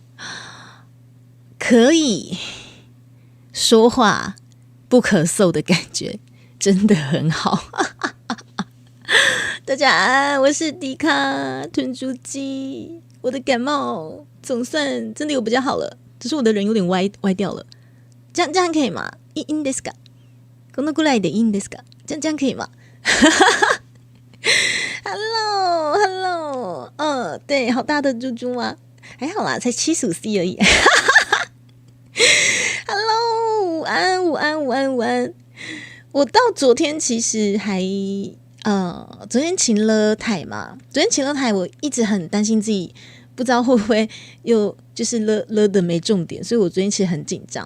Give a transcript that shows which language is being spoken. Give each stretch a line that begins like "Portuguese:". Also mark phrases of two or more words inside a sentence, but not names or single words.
Chinese: 可以说话不咳嗽的感觉，真的很好。大家安，我是迪卡吞珠鸡。我的感冒总算真的有比较好了，只是我的人有点歪掉了。这样可以吗？
Japanese: いいんですか？このくらいでいいんですか？
Chinese: 这样可以吗？Hello， 对，好大的猪猪吗？还好啦，才75C 而已。Hello， 午安，午安，午安，午安。我到昨天其实还昨天请了台嘛，昨天请了台，我一直很担心自己不知道会不会又就是了的没重点，所以我昨天其实很紧张。